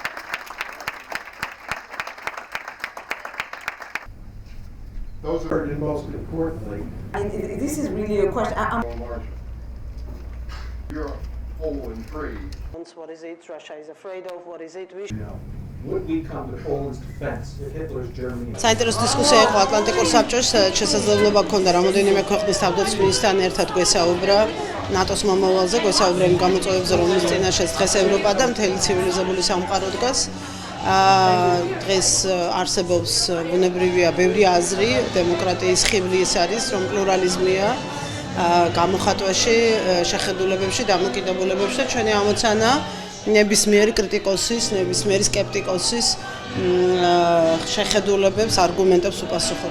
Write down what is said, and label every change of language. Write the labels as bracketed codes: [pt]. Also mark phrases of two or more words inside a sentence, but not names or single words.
[en] Those are And most importantly, This is really a question. larger. Europe whole and free. What is it Russia is afraid of? What is it? would we come to Poland's defense if Hitler's Germany? [ka] საინტერესო დისკუსია იყო ატლანტიკურ საბჭოს შესაძლებლობა ჰქონდა რამოდენიმე ქვეყნის თავდაცვისთან ერთად გვესაუბრა ნატოს მომავალზე, გვესაუბრა იმ გამოწვევებზე, რომლის წინაშეც დღეს ევროპა და მთელი ცივილიზებული სამყარო დგას. დღეს არსებობს ბუნებრივია ბევრი აზრი, დემოკრატიის ხიბლი ის არის, რომ პლურალიზმია გამოხატვაში, შეხედულებებში, დამოკიდებულებებში და ჩვენი ამოცანა ნებისმიერი კრიტიკოსის, ნებისმიერი სკეპტიკოსის შეხედულებებს, არგუმენტებს უპასუხოთ.